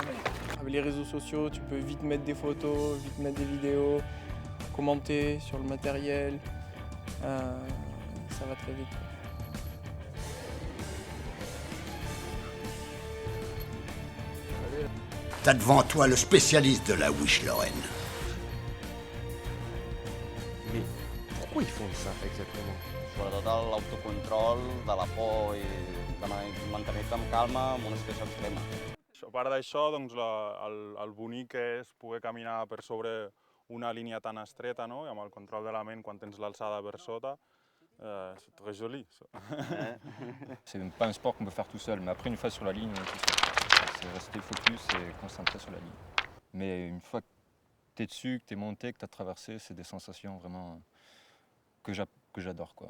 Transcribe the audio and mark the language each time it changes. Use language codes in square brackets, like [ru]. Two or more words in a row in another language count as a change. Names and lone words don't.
[fr] Avec les réseaux sociaux, tu peux vite mettre des photos, vite mettre des vidéos, commenter sur le matériel, ça va très vite. T'as devant toi le spécialiste de la Wish Lorraine. Mais pourquoi ils font ça exactement? [ca] Sobretot l'autocontrol, de la por i de mantenir-te amb calma amb una situació extrema. A part d'això, doncs, el bonic és poder caminar per sobre una línia tan estreta, no? I amb el control de la ment quan tens l'alçada per sota. [fr] C'est très joli. C'est pas un sport qu'on peut faire tout seul, mais après une fois sur la ligne, c'est rester focus et concentré sur la ligne. Mais une fois que tu es dessus, que tu es monté, que tu as traversé, c'est des sensations vraiment que j'adore, quoi.